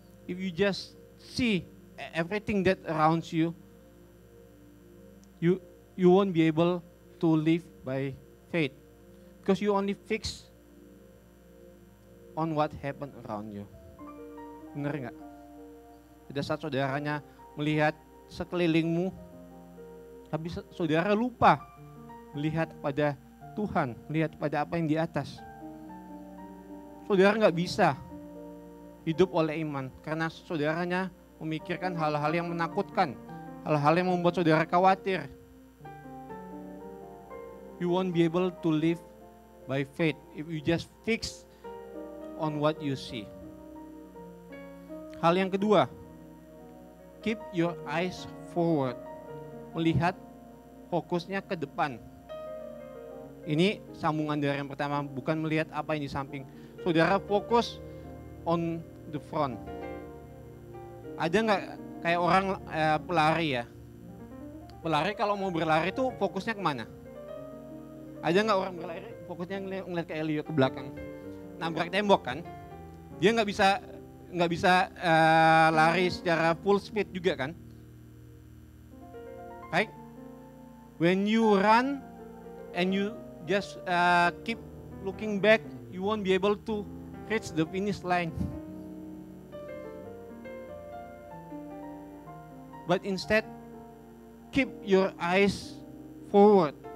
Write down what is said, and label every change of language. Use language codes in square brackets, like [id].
[en] If you just see everything that around you, you won't be able to live by faith because you only fix on what happened around you. [id] Benar nggak? Pada saat saudaranya melihat sekelilingmu, tapi saudara lupa melihat pada Tuhan, melihat pada apa yang di atas. Saudara nggak bisa hidup oleh iman karena saudaranya memikirkan hal-hal yang menakutkan, hal-hal yang membuat saudara khawatir. [en] You won't be able to live by faith if you just fix on what you see. Hal yang kedua, keep your eyes forward. [id] Melihat fokusnya ke depan. Ini sambungan dari yang pertama, bukan melihat apa yang di samping. Saudara fokus on the front. Ada nggak kayak orang pelari ya? Pelari kalau mau berlari tuh fokusnya kemana? Ada nggak orang berlari fokusnya ngeliat ke Elio ke belakang? Nabrak tembok kan? Dia nggak bisa lari secara full speed juga kan? [en] Right? When you run and you just keep looking back, you won't be able to reach the finish line. But instead, keep your eyes forward.